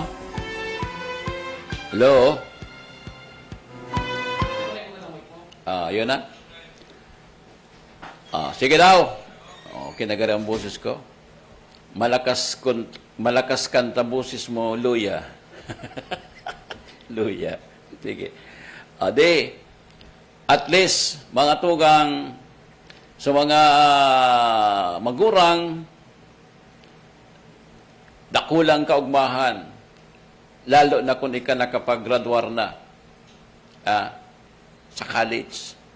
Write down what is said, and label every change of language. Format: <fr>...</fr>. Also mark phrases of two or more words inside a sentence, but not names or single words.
<tl>Hello? Yun na? Sige daw. Okay na gano'n ang boses ko. Malakas kanta boses mo, luya. Luya. Sige.</tl> <en>At least,</en> <bik>mga tugang, sa mga magurang, dakulang kaugmahan, lalo na kung ika nakapag-graduar na sa college.</bik>